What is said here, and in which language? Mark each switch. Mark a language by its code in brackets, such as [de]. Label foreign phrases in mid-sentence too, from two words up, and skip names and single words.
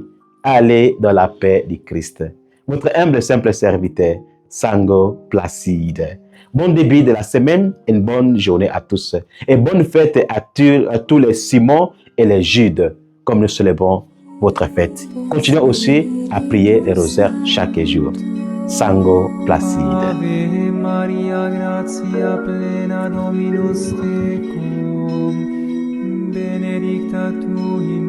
[fr] Allez dans la paix du Christ. Votre humble simple serviteur, Sango Placide. Bon début de la semaine et une bonne journée à tous. Et bonne fête à tous les Simon et les Judes, comme nous célébrons votre fête. Continuez aussi à prier le rosaire chaque jour. Sango Placide. [la] Ave Maria, gratia plena Dominus tecum, benedicta tu